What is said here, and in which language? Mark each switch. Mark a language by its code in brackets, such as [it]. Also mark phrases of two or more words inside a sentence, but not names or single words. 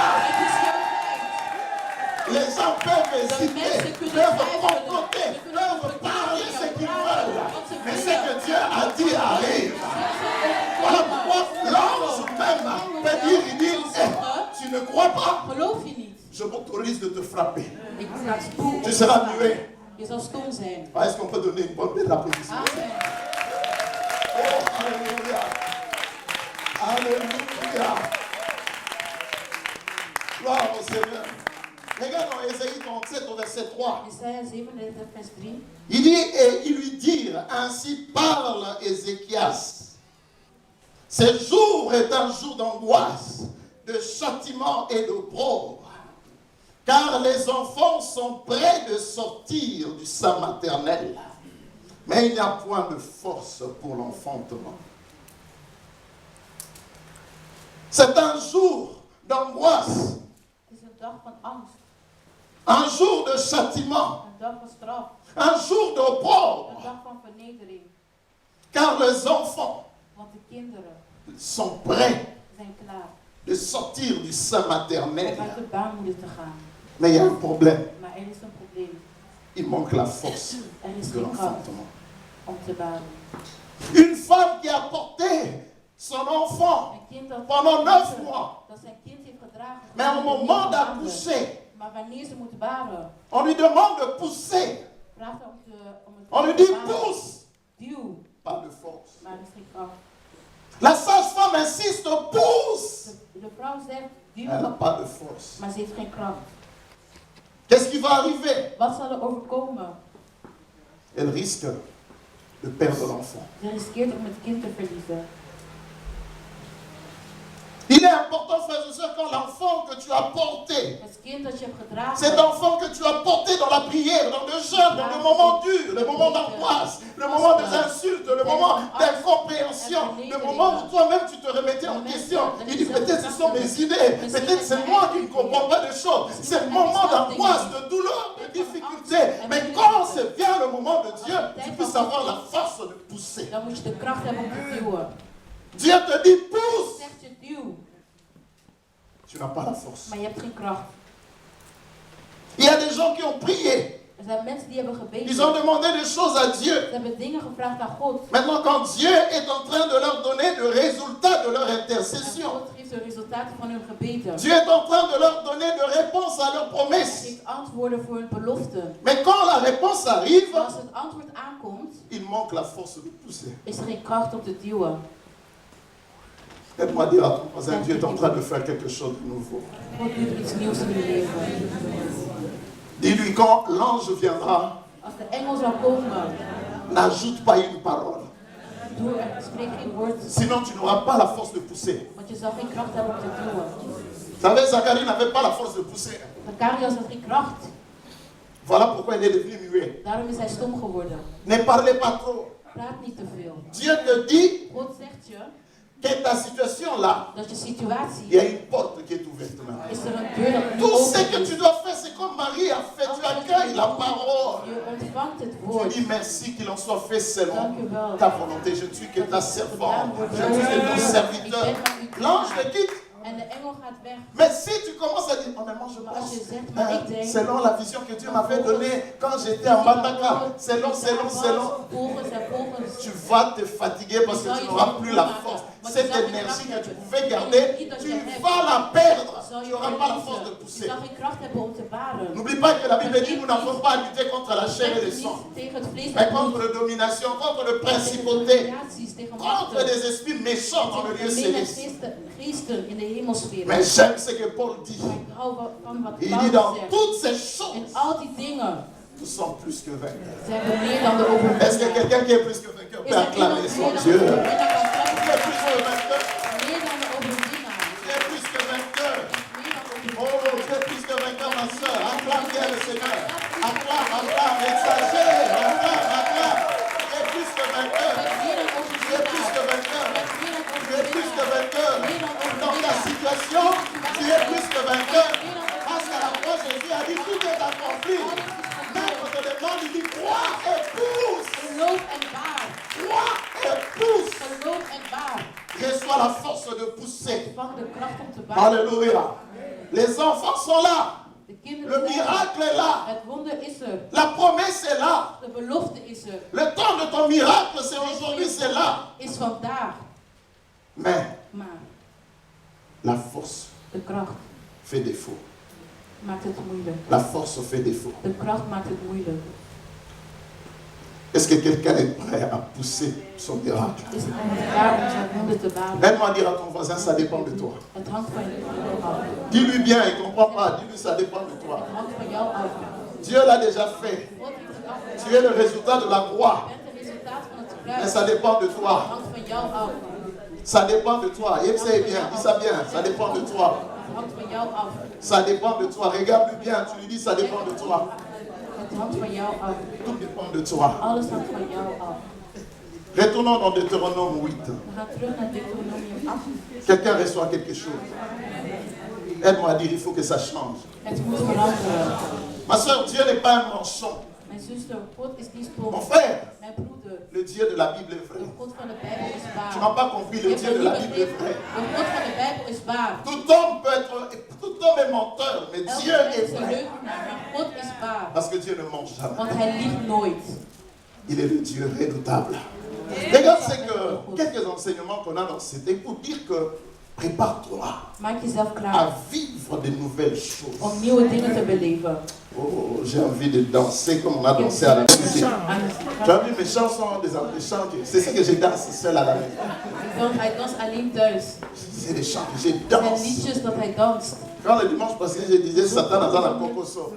[fr] Les gens peuvent hésiter, peuvent comploter, peuvent parler ce qu'ils veulent, mais ce que Dieu a dit arrive. Voilà pourquoi l'ange même peut dire, il dit, tu ne crois pas? je m'autorise de te frapper. [nl] Ik ga stoel [fr] Tu seras muet. [nl] Je zal stom zijn. [fr] Ah, est-ce qu'on peut donner une bonne applaudissement? Amen. Oh, alléluia. Alléluia. Gloire au Seigneur. Regarde dans Ésaïe 37 au verset 3. [nl] Jesaja 37 vers 3. [fr] Il dit, et ils lui dirent, ainsi parle Ézéchias. Ce jour est un jour d'angoisse, de châtiment et d'opprobre. Car les enfants sont près de sortir du sein maternel. Mais il n'y a point de force pour l'enfantement. C'est un jour d'angoisse. [nl] Het is een dag van angst. [fr] Un jour de châtiment. [nl] Een dag van straf. [fr] Un jour d'opprobre. [nl] Een dag van vernedering. [fr] Car les enfants [nl] Want de kinderen [fr] sont prêts [nl] zijn klaar [fr] de sortir du sein maternel. [nl] om uit de baarmoeder te gaan. [fr] Mais il y a un problème. [nl] Maar er is een probleem. [fr] Il manque la force [nl] Er is de geen kracht [fr] l'enfantement. [nl] om te baren. [fr] Une femme qui a porté son enfant [nl] Een kind dat [fr] pendant 9 mois. [nl] dat zijn kind heeft gedragen. [fr] Mais au moment d'accoucher, [nl] Maar wanneer ze moet baren, [fr] on lui demande de pousser. [nl] vraagt hij om het [fr] On lui [nl] te [fr] dit [nl] baren. [fr] pousse. [nl] Duw, [fr] Pas de force. [nl] maar er is geen kracht. [fr] La sage-femme insiste, pousse. [nl] De vrouw zegt duw, [fr] Elle n'a pas de force. [nl] maar ze heeft geen kracht. [fr] Qu'est-ce qui va arriver? [nl] Wat zal er overkomen? [fr] Elle risque de perdre l'enfant. [nl] Ze riskeert om het kind te verliezen. [fr] Il est important, frères et sœurs, quand l'enfant que tu as porté, [nl] Het kind dat je hebt gedragen, [fr] cet enfant que tu as porté dans la prière, dans le jeûne, dans le moment dur, le moment d'angoisse, le moment des insultes, le moment d'incompréhension, le moment où toi-même tu te remettais en question. Il dit peut-être ce sont mes idées, peut-être c'est moi qui ne comprends pas des choses. C'est le moment d'angoisse, de douleur, de difficulté. Mais quand vient le moment de Dieu, tu puisses avoir la force de pousser. [nl] dan moet je de kracht hebben om te duwen. [fr] Dieu te dit pousse. [nl] Zegt je duw, [fr] Tu n'as pas la force. [nl] maar je hebt geen kracht. [fr] Il y a des gens qui ont prié. [nl] Er zijn mensen die hebben gebeden. [fr] Ils ont demandé des choses à Dieu. [nl] Ze hebben dingen gevraagd aan God. [fr] Maintenant, quand Dieu est en train de leur donner le résultat de leur [nl] En [fr] intercession, [nl] God geeft de resultaten van hun gebeden. [fr] Dieu est en train de leur donner de réponses à leurs [nl] Hij [fr] promesses. [nl] geeft antwoorden voor hun beloften. [fr] Mais quand la réponse arrive, [nl] Maar als het antwoord aankomt, [fr] il manque la force de pousser. [nl] is er geen kracht om te duwen. [fr] Aide-moi à dire à ton voisin, Dieu est en train de faire quelque chose de nouveau. [nl] God doet iets nieuws in je leven. [fr] Dis-lui, quand l'ange viendra, [nl] Als de engel zal komen, [fr] n'ajoute pas une parole. [nl] spreek geen woord, [fr] Sinon, tu n'auras pas la force de pousser. [nl] want je zal geen kracht hebben om te duwen. [fr] Vous savez, Zacharie n'avait pas la force de pousser. [nl] Zacharias had geen kracht. [fr] Voilà pourquoi il est devenu muet. [nl] Daarom is hij stom geworden. [fr] Ne parlez pas trop. [nl] Praat niet te veel. [fr] Dieu te dit [nl] God zegt je [fr] que ta situation là, [nl] dat je [fr] il y [nl] situatie [fr] a une porte qui est ouverte maintenant. [nl] is er een deur dat nu [fr] Tout ce [nl] open [fr] que [nl] is. [fr] tu dois faire, c'est comme Marie a fait. Tu accueilles la parole. [nl] Je ontvangt het [fr] Tu [nl] woord. [fr] dis merci qu'il en soit fait selon [nl] Dank u wel. [fr] ta volonté. Je ne suis que ta servante. Je ne suis que ton serviteur. L'ange te quitte. [nl] En de engel gaat weg. [fr] Mais si tu commences à dire, oh mais moi je [nl] Maar als [fr] pense, [nl] je zegt, maar ik denk, [fr] selon la vision que Dieu m'avait donnée quand j'étais en Mataka, selon, tu vas te fatiguer parce que tu n'auras plus la force. Cette énergie que tu pouvais garder, tu vas la perdre. Tu n'auras pas la force de [nl] Je [fr] pousser. [nl] zal geen kracht hebben om te baren. [fr] N'oublie pas que la Bible dit, nous n'avons pas à lutter contre la chair et le sang, [nl] Niet tegen het vlees [fr] mais [nl] en [fr] contre [nl] bloed, [fr] la domination, contre le [nl] tegen [fr] principauté, [nl] creaties, tegen [fr] contre [nl] machten, [fr] des esprits méchants dans le lieu [nl] tegen [fr] céleste. [nl] geesten in de hemelsfeer. [fr] Mais j'aime ce que Paul dit. [nl] Maar ik hou van wat [fr] Il dit dans [nl] Paulus zegt. [fr] toutes ces [nl] In [fr] choses, [nl] al die dingen [fr] nous sommes plus que vainqueurs. [nl] zijn we meer dan de [fr] Est-ce que [nl] overwinnaar. [fr] quelqu'un qui est plus que vainqueur [nl] Is [fr] peut [nl] er iemand [fr] acclamer son [nl] meer dan de [fr] Dieu? [nl] overwinnaar kan [fr] Qui est [nl] klappen? [fr] plus que vainqueur? [nl] Meer dan de overwinnaar. [fr] Qui est plus que vainqueur? [nl] Meer dan de Oh, overwinnaar. [fr] qui est plus que vainqueur, ma soeur? Acclame bien le Seigneur. Acclame, acclame, exagère, acclame, acclame. Qui est plus que vainqueur? [nl] Meer dan [fr] Qui est plus que [nl] overwinnaar. [fr] vainqueur? [nl] Meer dan [fr] Tu es plus que [nl] overwinnaar. [fr] vainqueur. Dans ta situation, tu es plus que vainqueur. Parce qu'à la croix, Jésus a dit tout est accompli. Mais on te demande, il dit crois et pousse. [nl] Geloof en baar. [fr] Crois et pousse. [nl] Geloof en baar. [fr] Reçois la force de pousser. [nl] Ontvang de kracht om te baren. [fr] Alléluia. Les enfants sont là. [nl] De kinderen [fr] Le [nl] zijn er. [fr] miracle est là. [nl] Het wonder is er. [fr] La promesse est là. [nl] De belofte is er. [fr] Le temps de ton miracle, c'est aujourd'hui, c'est là. [nl] Is vandaag. [fr] Mais [nl] Maar [fr] la force [nl] de kracht [fr] fait défaut. [nl] maakt het moeilijk. [fr] La force fait défaut. [nl] De kracht maakt het moeilijk. [fr] Est-ce que quelqu'un est prêt à pousser son miracle? [nl] Is het iemand klaar om zijn wonder te baren? [fr] Aide-moi à dire à ton voisin, ça dépend de toi. [nl] Het hangt van jou af. [fr] Dis-lui bien, il ne comprend pas. Dis-lui, ça dépend de toi. [nl] Het hangt van jou af. [fr] Dieu l'a déjà fait. [nl] God heeft het afgedaan. [fr] Tu es le résultat de la croix. [nl] Je bent het resultaat van het [fr] Mais [nl] kruis. [fr] ça dépend de [nl] Het [fr] toi. [nl] hangt van jou af. [fr] Ça dépend de toi. Et c'est bien, dis ça bien. Ça dépend de toi. [nl] Het hangt van jou af. [fr] Ça dépend de toi. Regarde-lui bien, tu lui dis, ça dépend de toi. [nl] Het hangt van jou af. [fr] Tout dépend de toi. [nl] Alles hangt van jou af. [fr] Retournons dans Deutéronome 8. [nl] We gaan terug naar Deuteronomium 8. [fr] Quelqu'un reçoit quelque chose. Aide-moi à dire, il faut que ça change. [nl] Het moet veranderen. [fr] Ma soeur, Dieu n'est pas un mensonge. [nl] Mijn zuster, God is niet [fr] Mon [nl] spoof. [fr] frère, [nl] Mijn broeder, [fr] le Dieu de la Bible est vrai. [nl] de God van de Bijbel is [fr] Tu [nl] waar. [fr] n'as pas compris, [nl] Je [fr] le [nl] hebt [fr] Dieu [nl] het [fr] de la [nl] niet [fr] Bible est [nl] begrepen. [fr] vrai. [nl] De God van de Bijbel is waar. [fr] Tout homme est menteur, mais Dieu [nl] Elke mens [fr] est [nl] is een [fr] vrai. [nl] leugenaar, maar God is waar. [fr] Parce que Dieu ne ment jamais. [nl] Want hij liegt nooit. [fr] Il est le Dieu redoutable. Regarde, c'est que quelques enseignements qu'on a dans ce texte pour dire que prépare-toi [nl] Maak jezelf [fr] à [nl] klaar [fr] vivre de nouvelles choses. [nl] om nieuwe dingen te beleven. [fr] Oh, j'ai envie de danser comme on a dansé à la musique. Tu as vu mes chansons, des chants, c'est ce que je danse seul à la maison. [nl] Hij danst alleen thuis. [fr] C'est des chants que je [nl] Het zijn [fr] danse. [nl] liedjes dat hij danst. [fr] Quand le dimanche passé, je disais Satan a la kokoso.